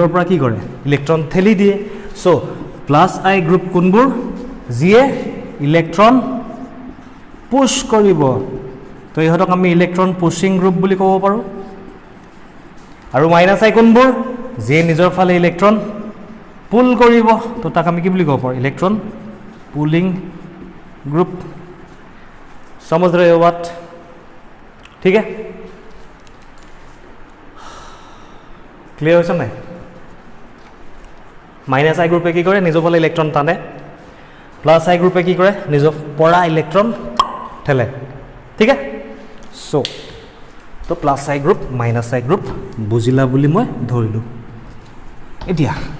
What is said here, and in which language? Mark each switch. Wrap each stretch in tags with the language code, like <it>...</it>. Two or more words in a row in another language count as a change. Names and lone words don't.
<as>পৰা কি কৰে ইলেক্ট্ৰন ঠেলি দিয়ে সো +I গ্ৰুপ কোনবোৰ যিয়ে</as> <en>electron push</en> <as>কৰিব তো ইহতক আমি</as> <en>electron pushing group</en> <as>বুলি ক'ব পাৰো আৰু -I কোনবোৰ যে নিজৰ ফালে</as> <en>electron pull</en> <as>কৰিব তো তাক আমি কি বুলি ক'ব পাৰো</as> <en>electron pulling group</en> <hi>समझ रहे हो बात ठीक है</hi> <as>क्लियर হৈছে নাই -I গ্ৰুপে কি কৰে নিজৰ ফালে ইলেক্ট্ৰন টানে +I গ্ৰুপে কি কৰে নিজৰ পৰা ইলেক্ট্ৰন ঠেলে ঠিক আছে সো তো +I গ্ৰুপ -I গ্ৰুপ বুজিলা বুলি মই ধৰিলো এতিয়া</as>